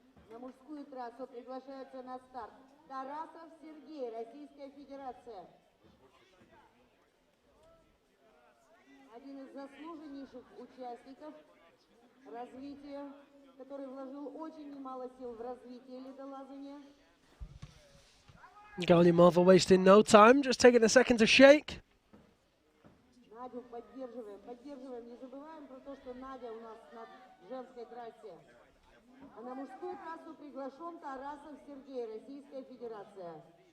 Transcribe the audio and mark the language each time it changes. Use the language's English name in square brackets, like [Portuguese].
[Russian] На мужскую трассу приглашается на старт Тарасов Сергей, Российская Федерация. Один из заслуженнейших участников развития, который вложил очень немало сил в развитие ледолазания. [English] Galyamova wasting no time, just taking a second to shake. [Russian] Надю поддерживаем, поддерживаем. Не забываем про то, что Надя у нас на женской трассе. А на мужскую трассу приглашен Тарасов Сергей, Российская Федерация.